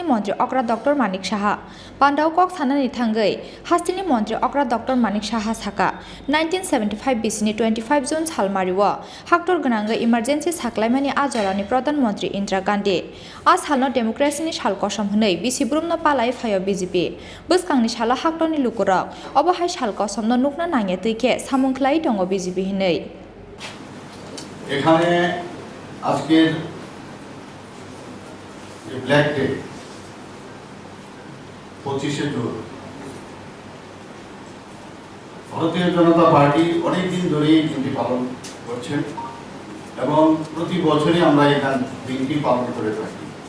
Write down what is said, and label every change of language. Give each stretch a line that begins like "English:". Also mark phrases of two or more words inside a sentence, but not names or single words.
Kok Borok: मन्त्री अक्रा डक्टर मानिक साहा पान्डाव कक सानानै थांगै हास्तेनि मन्त्री अक्रा डक्टर मानिक साहा साका 1975 BCनि 25 जुन सालमारिआव हाक्टर गोनाङै इमारजेन्सि साक्लाइमानि आजरानि प्रधानमन्त्री इन्दिरा गान्धी आ सालनो डेमोक्रेसिनि साल कसम होनै बिसिब्रुमनो पालाय फायो BJP बोसकांनि सालो हाक्टरनि लुकरक अबाहाय साल कसमनो नुकना नाङे तैखे सामुंख्लाय दङ BJP हिनै
Bangla: এখানে আজকের যে
English: black day
Bangla: 25শে জুন ভারতীয় জনতা পার্টি অনেক দিন ধরে এই দিনটি পালন করছেন এবং প্রতি বছরই আমরা এখান দিনটি পালন করে থাকি